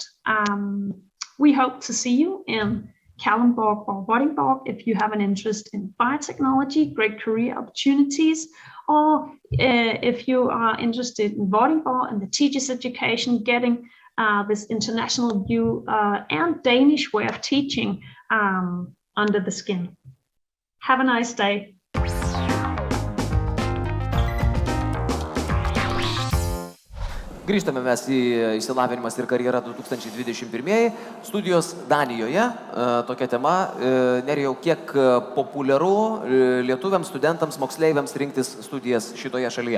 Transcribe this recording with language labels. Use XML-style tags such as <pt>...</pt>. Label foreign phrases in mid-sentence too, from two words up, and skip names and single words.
<en>We hope to see you in Kalundborg or Vordingborg if you have an interest in biotechnology, great career opportunities, or if you are interested in Vordingborg and the teacher's education, getting this international view and Danish way of teaching under the skin. Have a nice day.</en> <lt>Grįžtame mes į Išsilavinimas ir karjera 2021. Studijos Danijoje. Tokia tema. Nerijau, kiek populiaru lietuviams, studentams, moksleiviams rinktis studijas šitoje šalyje?</lt>